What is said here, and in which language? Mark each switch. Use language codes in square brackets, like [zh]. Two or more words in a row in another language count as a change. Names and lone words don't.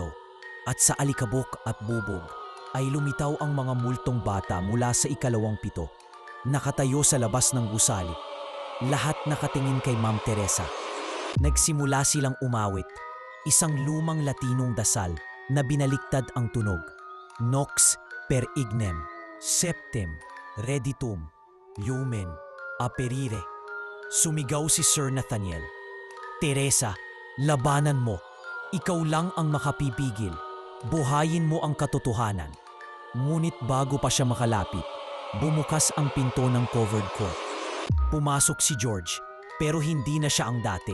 [tl] At sa alikabok at bubog ay lumitaw ang mga multong bata mula sa 27. Nakatayo sa labas ng gusali. Lahat nakatingin kay Ma'am Teresa. Nagsimula silang umawit. Isang lumang Latinong dasal na binaliktad ang tunog. [la] Nox per ignem, septem, reditum, lumen, aperire. [tl] Sumigaw si Sir Nathaniel. Teresa, labanan mo. Ikaw lang ang makapipigil. Buhayin mo ang katotohanan. Ngunit bago pa siya makalapit, bumukas ang pinto ng covered court. Pumasok si George, pero hindi na siya ang dati.